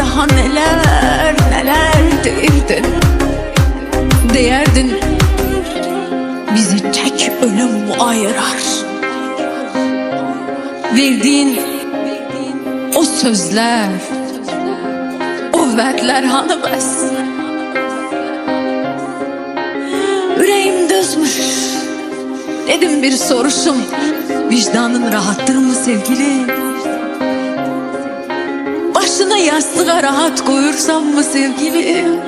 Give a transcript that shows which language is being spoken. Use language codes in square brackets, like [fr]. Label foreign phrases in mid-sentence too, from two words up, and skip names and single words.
[az] Daha neler neler deyirdin. [tr] Deyerdin bizi tek ölüm mu ayırar? [az] Verdiğin o sözler, o vədlər hanı bəs? Ürəyim dözmür. [tr] Dedim bir soruşum, vicdanın rahattır mı sevgili? Başını yastığa rahat koyursan mı sevgili?